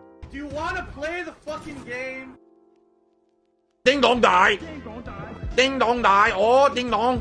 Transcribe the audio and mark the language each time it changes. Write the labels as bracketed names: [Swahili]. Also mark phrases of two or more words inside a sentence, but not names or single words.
[English] Do you want to play the fucking game? Ding dong die. Ding dong die. Oh, ding dong.